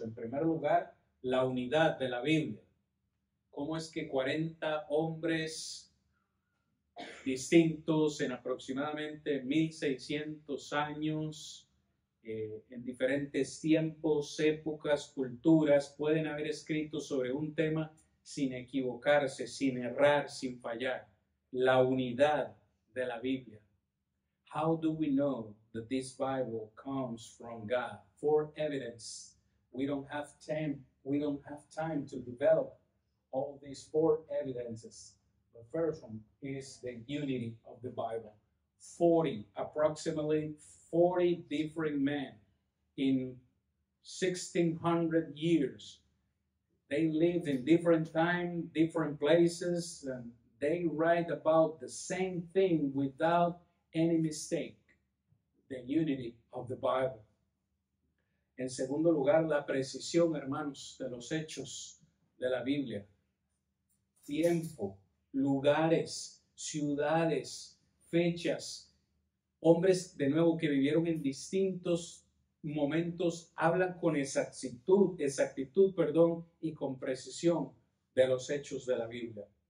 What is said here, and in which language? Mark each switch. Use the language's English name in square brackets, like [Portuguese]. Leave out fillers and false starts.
[Spanish] En primer lugar, la unidad de la Biblia. ¿Cómo es que 40 hombres distintos en aproximadamente 1600 años, en diferentes tiempos, épocas, culturas, pueden haber escrito sobre un tema sin equivocarse, sin errar, sin fallar? La unidad de la Biblia. [English] How do we know that this Bible comes from God? 4 evidence. We don't have time to develop all these 4 evidences. The first one is the unity of the Bible. Approximately 40 different men in 1600 years. They lived in different time, different places, and they write about the same thing without any mistake. The unity of the Bible. [Spanish] En segundo lugar, la precisión, hermanos, de los hechos de la Biblia. Tiempo, lugares, ciudades, fechas, hombres de nuevo que vivieron en distintos momentos, hablan con exactitud, y con precisión de los hechos de la Biblia.